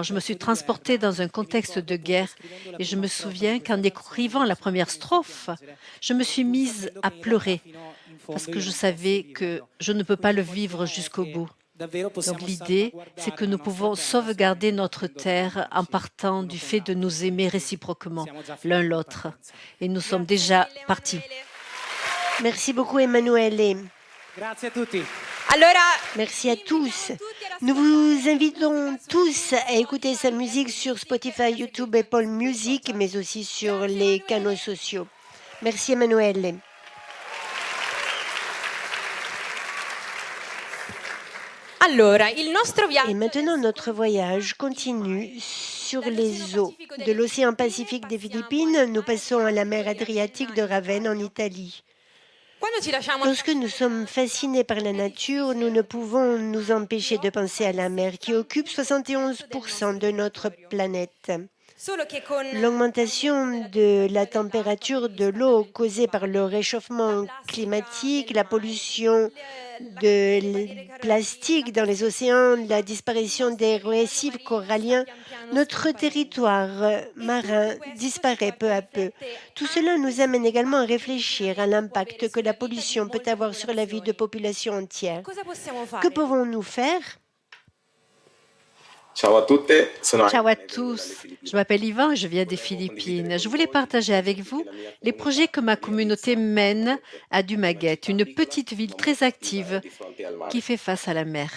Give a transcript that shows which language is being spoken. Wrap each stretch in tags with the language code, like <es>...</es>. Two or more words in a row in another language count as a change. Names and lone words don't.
<fr>Je me suis transportée dans un contexte de guerre et je me souviens qu'en écrivant la première strophe, je me suis mise à pleurer parce que je savais que je ne peux pas le vivre jusqu'au bout. Donc l'idée, c'est que nous pouvons sauvegarder notre terre en partant du fait de nous aimer réciproquement l'un l'autre. Et nous sommes déjà partis. Merci beaucoup, Emanuele.</fr> <it>Grazie a tutti. Allora,</it> <fr>Merci à tous. Nous vous invitons tous à écouter sa musique sur Spotify, YouTube, Apple Music, mais aussi sur les canaux sociaux. Merci, Emanuele.</fr> <it>allora, il nostro</it> <fr>Et</fr> <it>viaggio</it> <fr>maintenant, notre voyage continue sur les eaux de l'océan Pacifique des Philippines. Nous passons à la mer Adriatique de Ravenne en Italie.</fr> <it>quando ci lasciamo</it> <fr>Lorsque nous sommes fascinés par la nature, nous ne pouvons nous empêcher de penser à la mer qui occupe 71% de notre planète.</fr> <it>solo che con</it> <fr>L'augmentation de la température de l'eau causée par le réchauffement climatique, la pollution de plastique dans les océans, la disparition des récifs coralliens, notre territoire marin disparaît peu à peu. Tout cela nous amène également à réfléchir à l'impact que la pollution peut avoir sur la vie de populations entières.</fr> <it>cosa possiamo fare?</it> <fr>Que pouvons-nous faire? Ciao à tous, je m'appelle Yvan et je viens des Philippines. Je voulais partager avec vous les projets que ma communauté mène à Dumaguete, une petite ville très active qui fait face à la mer.</fr>